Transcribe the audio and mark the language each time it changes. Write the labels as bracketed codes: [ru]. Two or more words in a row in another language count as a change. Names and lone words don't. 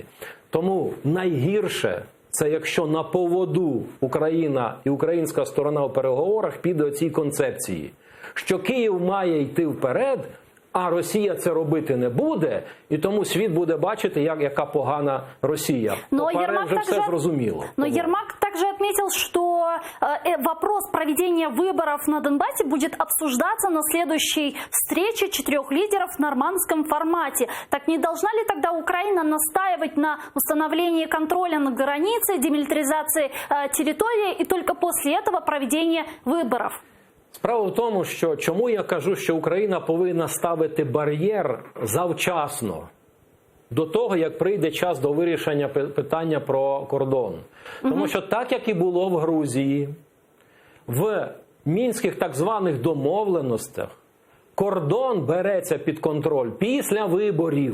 [uk] Тому найгірше це якщо на поводу Україна і українська сторона у переговорах піде цій концепції, що Київ має йти вперед, а Росія це робити не буде, і тому світ буде бачити, яка погана Росія. Поперед вже все зрозуміло. [ru] Но Ермак также отметил, что вопрос проведения выборов на Донбассе будет обсуждаться на следующей встрече 4 лидеров в нормандском формате. Так не должна ли тогда Украина настаивать на установлении контроля над границей, демилитаризации территории и только после этого проведения выборов? [uk] Справа в тому, що чому я кажу, що Україна повинна ставити бар'єр завчасно, до того, як прийде час до вирішення питання про кордон. Тому що так, як і було в Грузії, в мінських так званих домовленостях, кордон береться під контроль після виборів.